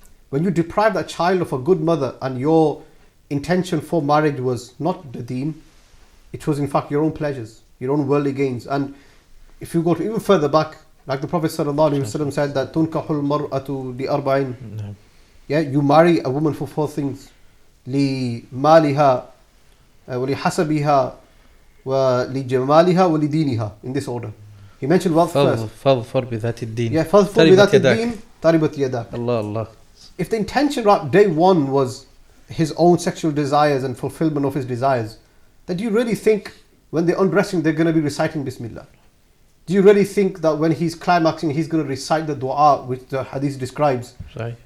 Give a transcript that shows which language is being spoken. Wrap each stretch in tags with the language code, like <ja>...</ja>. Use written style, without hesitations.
<en>When you deprive that child of a good mother and your intention for marriage was not the deen, it was in fact your own pleasures, your own worldly gains. And if you go to even further back, like the Prophet ﷺ said that</en> <ar>تُنْكَحُ الْمَرْأَةُ لِأَرْبَعِينَ.</ar> <en>Yeah, you marry a woman for 4 things.</en> <ar>لِمَالِهَا وَلِحَسَبِهَا وَلِجَمَالِهَا وَلِدِينِهَا,</ar> <en>in this order. He mentioned wealth first.</en> <ar>فَظْفَرْ بِذَاتِ الدِّينِ. Yeah, فَظْفَرْ بِذَاتِ الدِّينِ تَرِبَتْ يَدَاكَ.</ar> <en>Allah. If the intention right day one was his own sexual desires and fulfillment of his desires, then do you really think when they're undressing they're going to be reciting Bismillah? Do you really think that when he's climaxing he's going to recite the dua which the hadith describes, Right.</en>